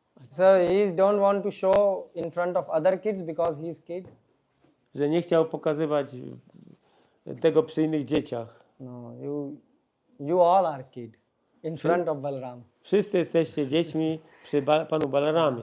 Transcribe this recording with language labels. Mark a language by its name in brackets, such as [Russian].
[English] So he don't want to show in front of other kids because he is kid. [Polish] Że nie chciał pokazywać tego przy innych dzieciach. [English] No, you all are kid in front of Balaram. [Polish] Wszyscy jesteście dziećmi przy panu Balaramie.